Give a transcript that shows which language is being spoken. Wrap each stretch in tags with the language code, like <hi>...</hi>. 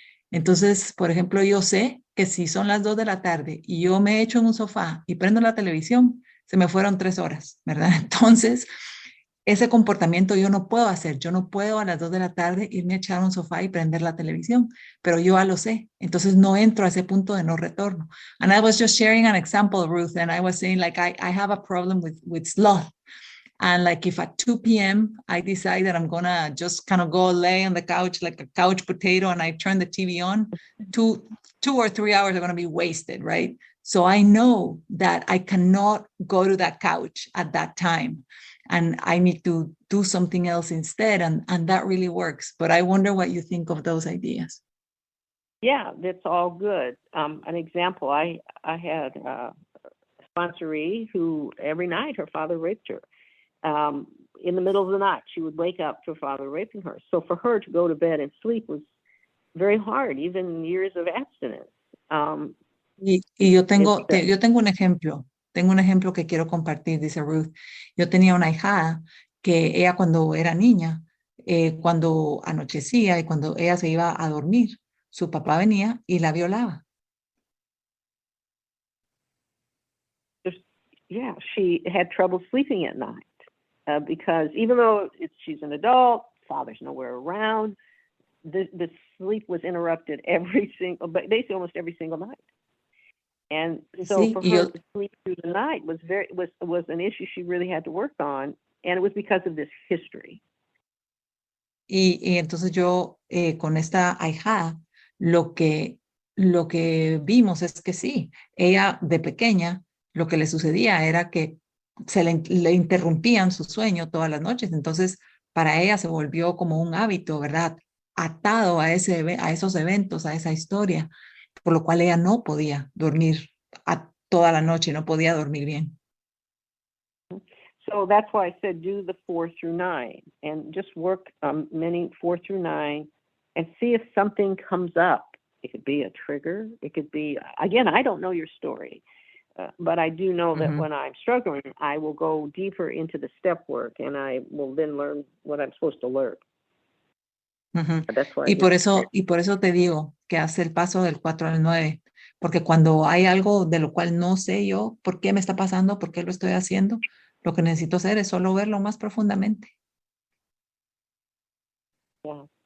<es>Entonces, por ejemplo, yo sé que si son las 2 de la tarde y yo me echo en un sofá y prendo la televisión, se me fueron 3 horas, ¿verdad? Entonces, ese comportamiento yo no puedo hacer. Yo no puedo a las 2 de la tarde irme a echar a un sofá y prender la televisión, pero yo ya lo sé. Entonces no entro a ese punto de no retorno.</es> <en>And I was just sharing an example, Ruth, and I was saying like I have a problem with sloth. And like if at 2 p.m. I decide that I'm going to just kind of go lay on the couch like a couch potato and I turn the TV on, 2 or 3 hours are going to be wasted, right? So I know that I cannot go to that couch at that time. And I need to do something else instead. And that really works. But I wonder what you think of those ideas. Yeah, that's all good. An example, I had a sponsoree who every night her father raped her. In the middle of the night, she would wake up to her father raping her. So for her to go to bed and sleep was very hard, even years of abstinence.</en> <es>Y yo tengo un ejemplo. Tengo un ejemplo que quiero compartir, dice Ruth. Yo tenía una hijada que ella cuando era niña, cuando anochecía y cuando ella se iba a dormir, su papá venía y la violaba.</es> <en>Yeah, she had trouble sleeping at night because even though she's an adult, father's nowhere around, the sleep was interrupted basically almost every single night. And so for her to sleep through the night was an issue she really had to work on, and it was because of this history.</en> <es>Y entonces yo con esta ahijada lo que vimos es que sí, ella de pequeña lo que le sucedía era que le interrumpían su sueño todas las noches, entonces para ella se volvió como un hábito, ¿verdad? Atado a esos eventos, a esa historia, por lo cual ella no podía dormir toda la noche, no podía dormir bien.</es> <en>So that's why I said do the 4 through 9 and just work many 4 through 9 and see if something comes up. It could be a trigger. It could be, again, I don't know your story, but I do know that when I'm struggling, I will go deeper into the step work and I will then learn what I'm supposed to learn.</en> <es>Y por eso te digo que haz el paso del 4 al 9, porque cuando hay algo de lo cual no sé yo por qué me está pasando, por qué lo estoy haciendo, lo que necesito hacer es solo verlo más profundamente.</es> <en>Yeah.</en>